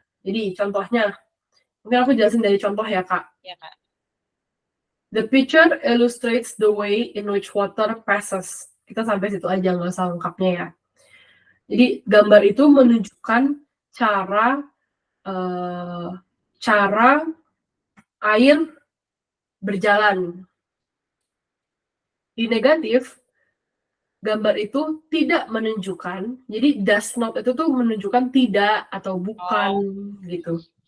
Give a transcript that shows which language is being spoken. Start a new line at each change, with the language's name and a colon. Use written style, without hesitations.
Indonesian: Jadi contohnya, mungkin aku jelasin dari contoh ya Kak. Ya Kak.
English: The picture illustrates the way in which water passes.
Indonesian: Kita sampai situ aja, nggak usah lengkapnya ya. Jadi gambar itu menunjukkan cara air berjalan. Di negatif, gambar itu tidak menunjukkan, jadi does not itu tuh menunjukkan tidak atau bukan gitu.